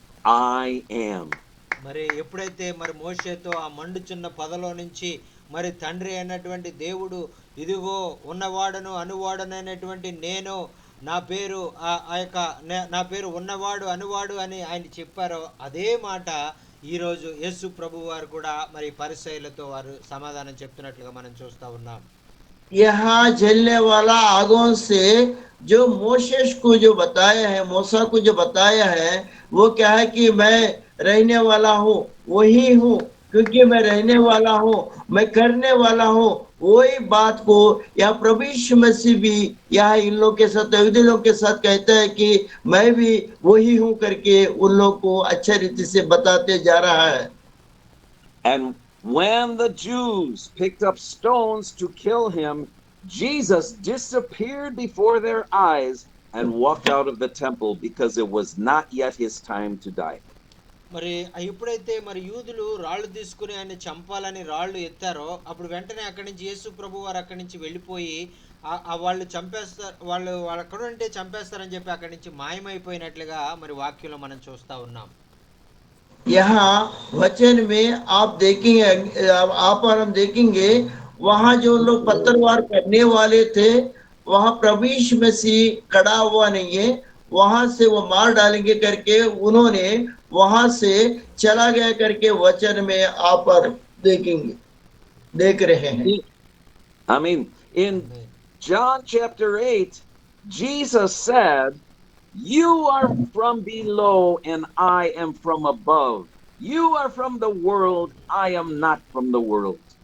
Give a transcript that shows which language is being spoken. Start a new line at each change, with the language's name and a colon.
English: I am.
Telugu: మరి ఎప్పుడైతే మరి మోషేతో ఆ మండుచున్న పొదలో నుంచి మరి తండ్రి అయినటువంటి దేవుడు ఇదిగో ఉన్నవాడను అనువాడను అనేటువంటి నేను, నా పేరు నా పేరు ఉన్నవాడు అనువాడు అని ఆయన చెప్పారో అదే మాట ఈరోజు యేసు ప్రభు వారు కూడా మరి పరిసయ్యులతో వారు సమాధానం చెప్తున్నట్లుగా మనం చూస్తా ఉన్నాం.
Hindi: यहाँ जलने वाला आगों से जो मोशेस को जो बताया है, मूसा को जो बताया है, वो क्या है कि मैं रहने वाला हूँ, वही हूँ, क्योंकि मैं रहने वाला हूँ, मैं करने वाला हूँ, वही बात को या प्रभु यीशु मसीह भी यहाँ इन लोग के साथ, यहूदी लोग के साथ कहता है कि मैं भी वही हूँ करके उन लोग को अच्छे रीति से बताते जा रहा है.
English: And when the Jews picked up stones to kill him, Jesus disappeared before their eyes and walked out of the temple because it was not yet his time to die.
Telugu: మరి ఎప్పుడైతే మరి యూదులు రాళ్ళు తీసుకుని ఆయన చంపాలని రాళ్ళు ఎత్తారో అప్పుడు వెంటనే అక్కడి నుంచి యేసు ప్రభు వారు అక్కడి నుంచి వెళ్ళిపోయి వాళ్ళు చంపేస్తారు, వాళ్ళు అక్కడ ఉంటే చంపేస్తారని చెప్పి అక్కడి నుంచి మాయమైపోయినట్లుగా మరి వాక్యంలో మనం చూస్తా ఉన్నాం.
Hindi: यहाँ वचन में आप देखेंगे, आप और हम देखेंगे, वहां जो लोग पत्थरवार करने वाले थे वहां प्रभु यीशु मसीह खड़ा हुआ नहीं है, वहां से वो मार डालेंगे करके उन्होंने वहां से चला गया करके वचन में आप और देखेंगे, देख रहे हैं.
English: I mean, in John chapter 8, Jesus said, you are from below and I am from above. You are from the world, I am not from the world.